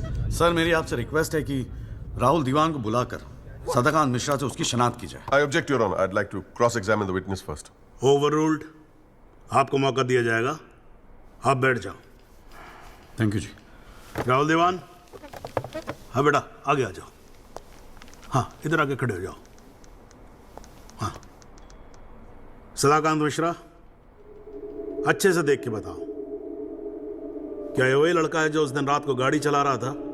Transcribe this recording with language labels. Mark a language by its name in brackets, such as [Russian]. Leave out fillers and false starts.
[Hindi] Sir मेरी आपसे request है कि राहुल दीवान को बुलाकर सदाकांत मिश्रा से उसकी शनाख्त की जाए। [English] I object your honour, I'd like to cross examine the witness first. Overruled. [Hindi] आपको मौका दिया जाएगा, आप बैठ जाओ। थैंक यू जी। राहुल दीवान, हाँ बेटा आगे आ जाओ। हाँ इधर आके खड़े हो जाओ। हाँ सदाकांत मिश्रा, अच्छे से देख के बताओ, क्या ये वही लड़का है जो उस दिन रात को गाड़ी चला रहा था?